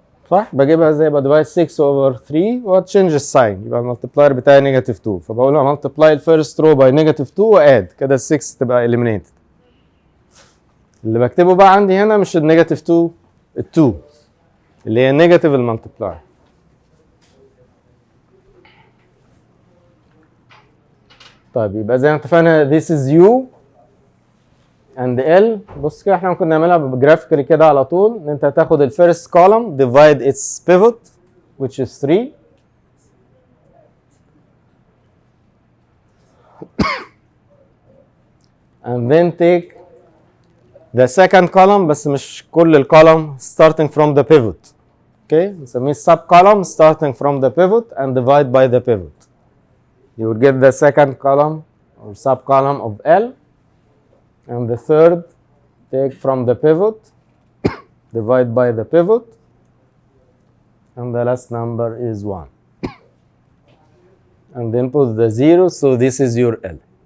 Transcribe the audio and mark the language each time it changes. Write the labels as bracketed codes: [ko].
[ar] صح؟ بجيبها ازاي؟ بديفايد 6 over 3 وتشينج الساين يبقى المالتيبلاير بتاعي نيجاتيف 2 فبقولها مالتيبلاي الفيرست رو باي نيجاتيف 2 واد كده ال 6 تبقى eliminated. اللي بكتبه بقى عندي هنا مش النيجاتيف 2 ال 2 اللي هي نيجاتيف المالتيبلاير. طيب يبقى زي ما اتفقنا [en] this is u and L. [ar] بص كده احنا ممكن نعملها بجرافيكالي كده على طول ان انت هتاخد الفيرست [en] column divide its pivot which is 3 and then take the second column [ar] بس مش كل الكولوم [en] starting from the pivot. Okay, [ar] نسميه [en] sub column starting from the pivot and divide by the pivot. You will get the second column or sub column of L and the third take from the pivot divide by the pivot and the last number is 1 and then put the 0 so this is your L.